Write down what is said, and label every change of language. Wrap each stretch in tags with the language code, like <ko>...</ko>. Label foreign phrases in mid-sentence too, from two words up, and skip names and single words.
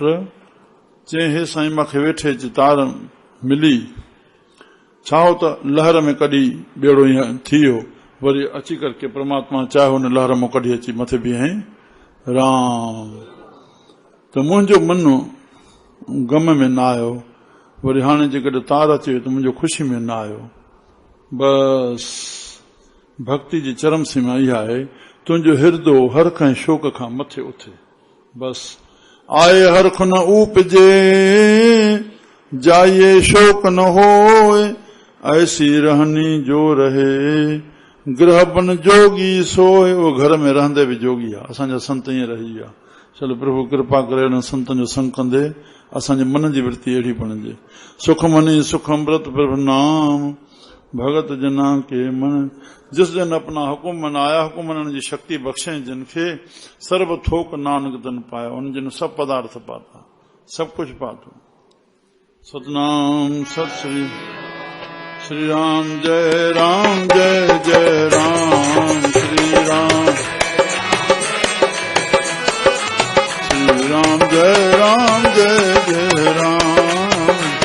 <sd>चई हे साईं मूंखे वेठे अची तार मिली, छा हो त लहर में कढी ॿेड़ो ईअं थी वियो, वरी अची करके परमात्मा चाहे हुन लहर मां कढी अची मथे बीहाई। राम। त मुंहिंजो मन गम में न आयो, वरी हाणे जेकॾहिं तार अचे त मुंहिंजो ख़ुशी में न आयो। बस भक्ति जी चरम सीमा इहा आहे, तुंहिंजो हिरदो हर कंहिं शोक खां मथे उथे।</sd> <hi>बस आए हरख न ऊपजे, जाइए शोक न होए, ऐसी रहनी जो रहे, गृह बन जोगी सोए।</hi> <sd>वो घर में रहंदे भी जोगी आहे। असांजा संत ईअं रही विया। चलो प्रभु कृपा करे हुन संतनि जो संग कंदे असांजे मन जी वृत्ति अहिड़ी बणिजे।</sd> <pa>ਸੁਖ ਮਨੀ ਸੁਖ ਅੰਮ੍ਰਿਤ ਪ੍ਰਭੂ ਨਾਮ, ਭਗਤ ਜਨਾ ਕੇ ਮਨ। ਜਿਸ ਜਨ ਅਪਨਾ ਹੁਕਮ ਮਨਾਇਆ,</pa> <sd>हुकुम मनण जी शक्ति बख्शे जिन खे,</sd> <pa>ਸਰਵ ਥੋਕ ਨਾਨਕ ਤਨ ਪਾਇਆ।</pa> <sd>उन जिन सब पदार्थ पाता, सब कुछ पातो। सतनाम सत श्री श्री राम जय राम जय जय राम। श्री राम जय राम जय जय राम।</sd>